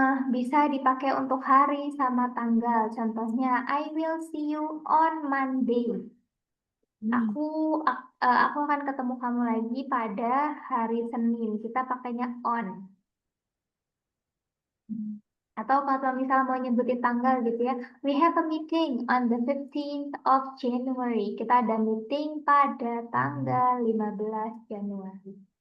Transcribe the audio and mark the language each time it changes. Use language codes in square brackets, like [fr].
[id] Bisa dipakai untuk hari sama tanggal. Contohnya, [en] I will see you on Monday. Mm. [id] Aku aku akan ketemu kamu lagi pada hari Senin. Kita pakainya on. Atau kalau misal mau nyebutin tanggal gitu ya, [en] we have a meeting on the 15th of January. [id] Kita ada meeting pada tanggal 15 Januari.